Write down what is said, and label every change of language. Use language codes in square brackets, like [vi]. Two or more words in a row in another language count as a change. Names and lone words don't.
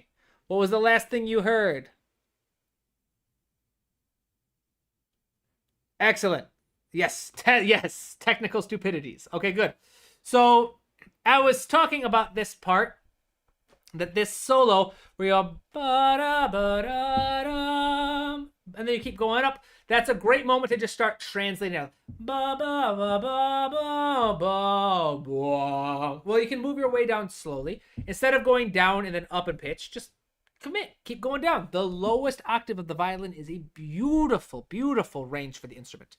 [en] What was the last thing you heard? Excellent. Yes, yes, technical stupidities. Okay, good. So I was talking about this part, that this solo where you go ba-da-ba-da-da, and then you keep going up. That's a great moment to just start translating out. Ba ba ba ba ba ba ba. Well, you can move your way down slowly instead of going down and then up in pitch. Just commit, keep going down. The lowest octave of the violin is a beautiful, beautiful range for the instrument.